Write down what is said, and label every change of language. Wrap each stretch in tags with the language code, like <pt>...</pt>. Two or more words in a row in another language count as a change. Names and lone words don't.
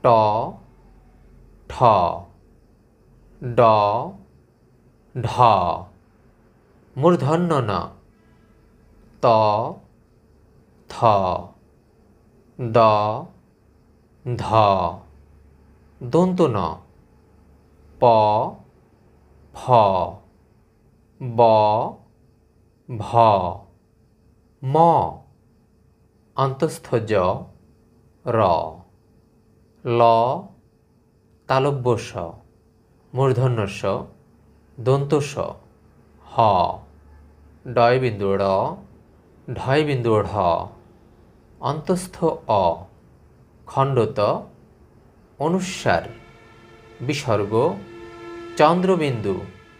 <bn>ঠ, ড, ঢ, মূর্ধন্য ন, ত, থ, দ, ধ, দন্ত ন, প, ফ, ব, ভ, ম, অন্তস্থ জ, র, ল, তালব্য স, মূর্ধন্য স, দন্ত স, হ, ডয় বিন্দু র, ঢয় বিন্দু ঢ, অন্তস্থ অ, খণ্ডত, অনুস্বার, বিসর্গ, চন্দ্রবিন্দু।</bn>